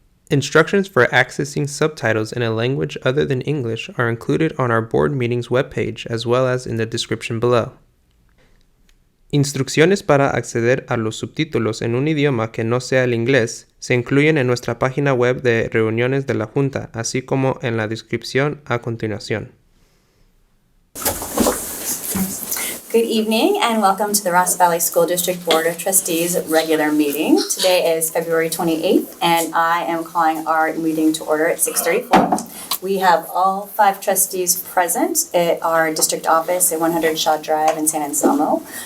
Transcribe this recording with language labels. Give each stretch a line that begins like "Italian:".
English: Instructions for accessing subtitles in a language other than English are included on our board meetings webpage as well as in the description below.
Spanish: Instrucciones para acceder a los subtítulos en un idioma que no sea el inglés se incluyen en nuestra página web de reuniones de la Junta, así como en la descripción a continuación.
English: Good evening and welcome to the Ross Valley School District Board of Trustees regular meeting. Today is February 28th and I am calling our meeting to order at 6:34. We have all 5 trustees present at our district office at 100 Shaw Drive in San Anselmo.